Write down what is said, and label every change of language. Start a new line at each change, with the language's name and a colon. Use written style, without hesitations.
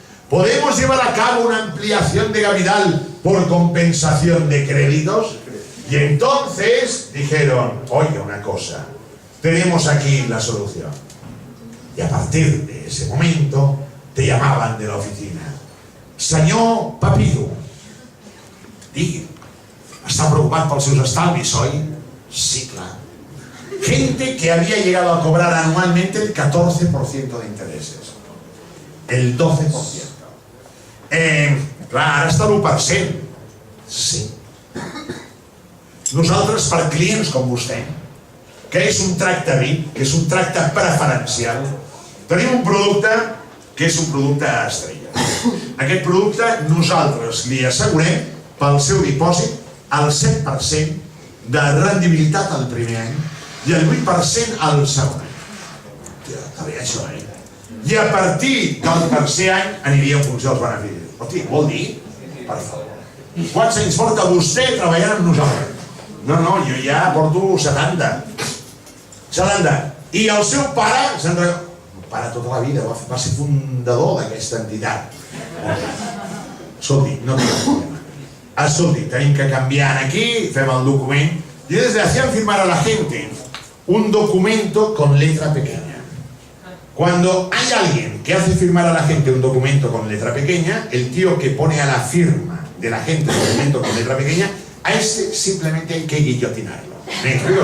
Spanish: ¿Podemos llevar a cabo una ampliación de capital por compensación de créditos? Y entonces dijeron, oye, una cosa, tenemos aquí la solución. Y a partir de ese momento te llamaban de la oficina.
Catalan: Senyor Papillo, digui, està preocupat pels seus estalvis, oi? Sí, clar.
Spanish: Gente que había llegado a cobrar anualmente el 14% de intereses.
Catalan: El 12%. Clar, ara està l'1%. Sí. Nosaltres, per clients com vostè, que és un tracte VIP, que és un tracte preferencial, tenim un producte que és un producte estrella. Aquest producte nosaltres li assegurem pel seu dipòsit el 7% de rendibilitat al primer any i el 8% al segon any. Està bé això, eh? I a partir del tercer any aniria en funció dels beneficis. Hosti, vol dir? Per favor. Quants anys porta vostè treballant amb nosaltres? No, jo ja porto 70. I el seu pare, el pare tota la vida va ser fundador d'aquesta entitat. Escolti, no tinc problema. Escolti, tenim que canviar aquí, fem el document,
Spanish: y desde hacían firmar a la gente un documento con letra pequeña. Cuando hay alguien que hace firmar a la gente un documento con letra pequeña, el tío que pone a la firma de la gente el documento con letra pequeña, a ese simplemente hay que guillotinarlo. ¿Me explico?